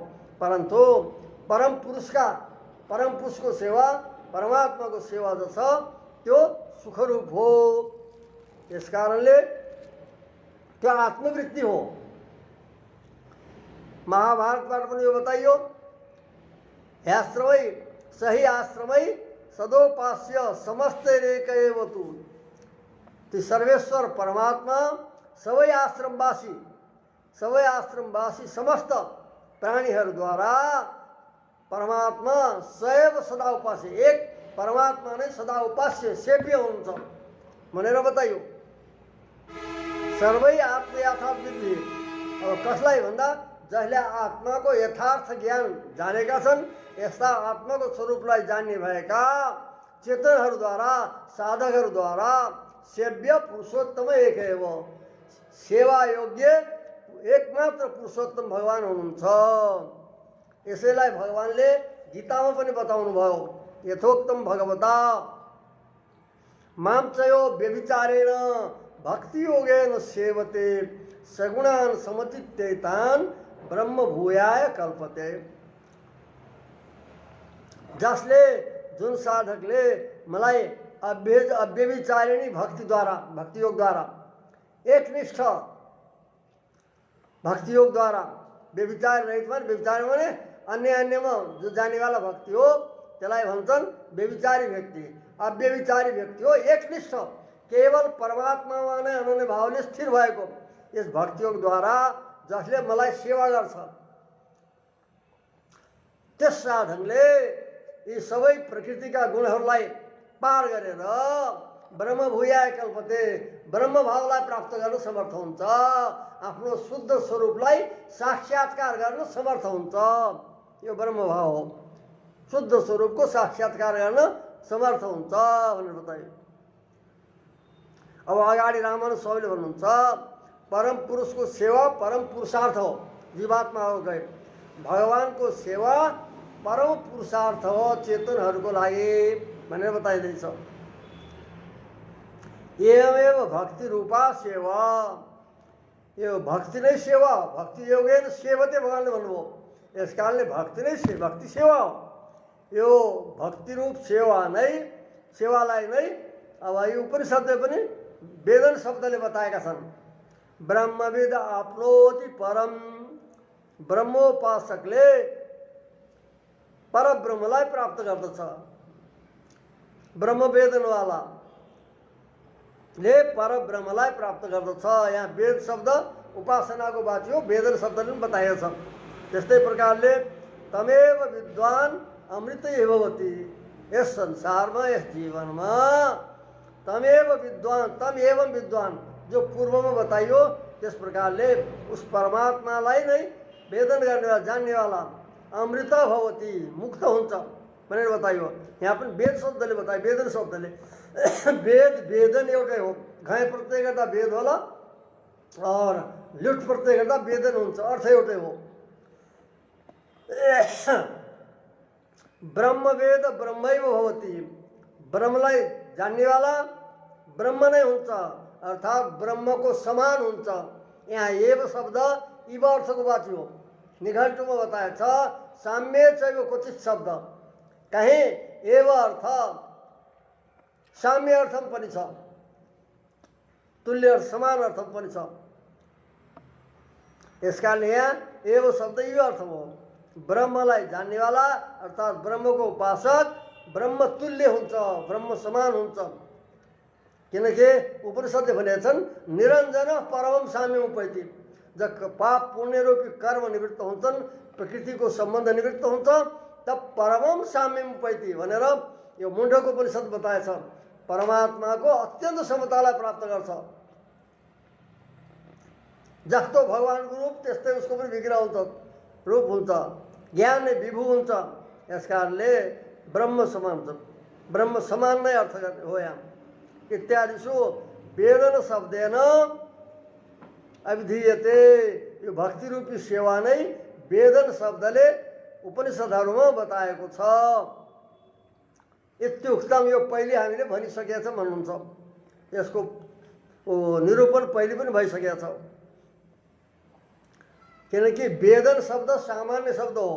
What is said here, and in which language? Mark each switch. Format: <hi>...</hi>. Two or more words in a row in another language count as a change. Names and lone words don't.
<ne>परन्तु परम पुरुषको सेवा, परमात्माको सेवा जो छ त्यो सुखरूप हो। यस कारणले त्यो आत्मवृत्ति हो। महाभारतबाट पनि यो बताइयो,</ne> <sa>ह्याश्रमै सही आश्रमै सदोपास्य समस्तैरेक एव तु।</sa> <ne>ती सर्वेश्वर परमात्मा सबै आश्रमवासी समस्त प्राणीहरूद्वारा परमात्मा</ne> <sa>सैव सदा उपास्य,</sa> <ne>एक परमात्मा नै सदा उपास्य सेव्य हुनुहुन्छ भनेर बताइयो।</ne> <sa>सर्वै आत्म यथार्थ विद्धि।</sa> <ne>अब कसलाई भन्दा जसले आत्माको यथार्थ ज्ञान जानेका छन्, यस्ता आत्माको स्वरूपलाई जान्ने भएका चेतनहरूद्वारा, साधकहरूद्वारा सेव्य पुरुषोत्तम एक हो। सेवा योग्य एकमात्र पुरुषोत्तम भगवान हुनुहुन्छ। यसैलाई भगवानले गीतामा पनि बताउनु भयो,</ne> <sa>यथोक्तम भगवता मां चयो व्यभिचारेण भक्ति योगेन सेवते सगुणान समचित्तेतान ब्रह्म भूयाय कल्पते।</sa> <ne>जसले, जुन साधकले मलाई अव्यभिचारिणी भक्तिद्वारा, भक्ति योगद्वारा, एकनिष्ठ भक्ति योगद्वारा, व्यभिचार रहित भने व्यभिचार भने अन्य अन्यमा जो जानेवाला भक्ति हो त्यसलाई भन्छन् व्यभिचारी व्यक्ति। अव्यभिचारी व्यक्ति हो एकनिष्ठ केवल परमात्मामा नै अनन्य भावले स्थिर भएको यस भक्तियोगद्वारा जसले मलाई सेवा गर्छ त्यस साधनले यी सबै प्रकृतिका गुणहरूलाई पार गरेर</ne> <sa>ब्रह्म भूयाय कल्पते</sa> <ne>ब्रह्म भावलाई प्राप्त गर्न समर्थ हुन्छ। आफ्नो शुद्ध स्वरूपलाई साक्षात्कार गर्न समर्थ हुन्छ। यो ब्रह्म भाव हो। शुद्ध स्वरूपको साक्षात्कार गर्न समर्थ हुन्छ भनेर बतायो। अब अगाडि रामानुज स्वामीले भन्नुहुन्छ परम पुरुषको सेवा परम पुरुषार्थ हो। जीवात्मा हो गए भगवानको सेवा परम पुरुषार्थ हो चेतनहरूको लागि भनेर बताइदिन्छ।</ne> <sa>एवमेव भक्ति रूपा सेवा</sa> <ne>यो भक्ति नै सेवा</ne> <sa>भक्ति योगेन सेवते</sa> <ne>भगवानले भन्नुभयो। यस कारणले भक्ति नै भक्ति सेवा हो। यो भक्ति रूप सेवा नै सेवालाई नै अब यो उपनिषदले पनि वेदन शब्दले बताएका छन्।</ne> <sa>ब्रह्मविद आप्नोति परम</sa> <ne>ब्रह्मोपासकले परब्रह्मलाई प्राप्त गर्दछ। ब्रह्मवेदनवाला ले परब्रह्मलाई प्राप्त गर्दछ। यहाँ वेद शब्द उपासनाको वाची हो वेदन शब्दले पनि बताएको छ। त्यस्तै प्रकारले</ne> <sa>तमेव विद्वान अमृत भवति</sa> <ne>यस संसारमा यस जीवनमा</ne> <sa>तमेव विद्वान तम एवं विद्वान</sa> <ne>जो पूर्वमा बताइयो त्यस प्रकारले उस परमात्मालाई नै वेदन गर्नेवाला जान्नेवाला</ne> <sa>अमृत भवति</sa> <ne>मुक्त हुन्छ भनेर बताइयो। यहाँ पनि वेद शब्दले बतायो वेदन शब्दले वेद वेदन एउटै हो। घाय प्रत्यय गर्दा वेद होला और लुट प्रत्यय गर्दा वेदन हुन्छ अर्थ एउटै हो।</ne> <sa>ब्रह्मवेद ब्रह्मैव भवति</sa> <ne>ब्रह्मलाई जान्नेवाला ब्रह्म नै हुन्छ अर्थात् ब्रह्मको समान हुन्छ। यहाँ एव शब्द इव अर्थको वाची हो। निघण्टुमा बताएको छ</ne> <sa>साम्य चैव क्वचित</sa> <ne>शब्द कहीँ एव अर्थ साम्य अर्थम पनि छ तुल्य समान अर्थम पनि छ। यसकारणले यहाँ एव शब्द यो अर्थ हो ब्रह्मलाई जान्नेवाला अर्थात् ब्रह्मको उपासक ब्रह्म तुल्य हुन्छ ब्रह्म समान हुन्छ। किनकि उपनिषदले भनेका छन्</ne> <sa>निरञ्जन परमम साम्यम उपैति</sa> <ne>जब पाप पुण्य रूपी कर्म निवृत्त हुन्छन् प्रकृतिको सम्बन्ध निवृत्त हुन्छ तब</ne> <sa>परमम साम्यम उपैति</sa> <ne>भनेर यो मुण्डको उपनिषद बताएछ। परमात्माको अत्यन्त समतालाई प्राप्त गर्छ। जस्तो भगवानको रूप त्यस्तै उसको पनि विग्रह हुन्छ रूप हुन्छ ज्ञान नै विभु हुन्छ। यसकारणले ब्रह्म समान हुन्छ ब्रह्म समान नै अर्थ हो। यहाँ</ne> <sa>इत्यादिषु वेदन शब्देन अभिधीयते</sa> <ne>यो भक्ति रूपी सेवा नै वेदन शब्दले उपनिषदहरूमा बताएको छ। इत्युक्तम यो पहिले हामीले भनिसकेका छौँ भन्नुहुन्छ। यसको निरूपण पहिले पनि भइसकेको छ। किनकि वेदन शब्द सामान्य शब्द हो।</ne>